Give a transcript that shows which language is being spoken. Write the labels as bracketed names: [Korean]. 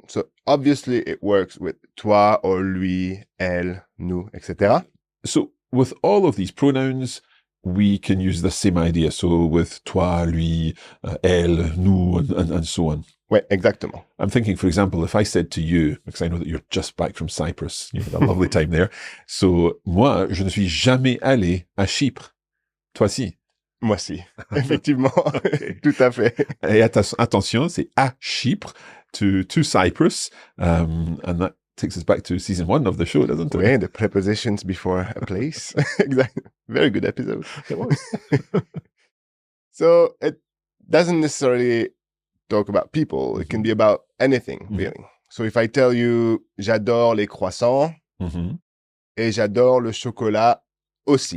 [English] So obviously it works with toi or [French] lui, elle, nous, [English] etc. So with all of these pronouns, we can use the same idea. So with [French] toi, lui, elle, nous, [English] and so on. [French] Ouais, exactement. [English] I'm thinking, for example, if I said to you, because I know that you're just back from Cyprus, you had a lovely time there. [French] So, moi, je ne suis jamais allé à Chypre. Toi si. Moi si. Effectivement. Okay. Tout à fait. Et attention, c'est à Chypre, [English] to Cyprus. And that takes us back to season 1 of the show, doesn't it? [French] Oui, [English] the prepositions before a place. Exactly. Very good episode. It was. So it doesn't necessarily talk about people. It can be about anything, really. So if I tell you, [French] j'adore les croissants, et j'adore le chocolat aussi.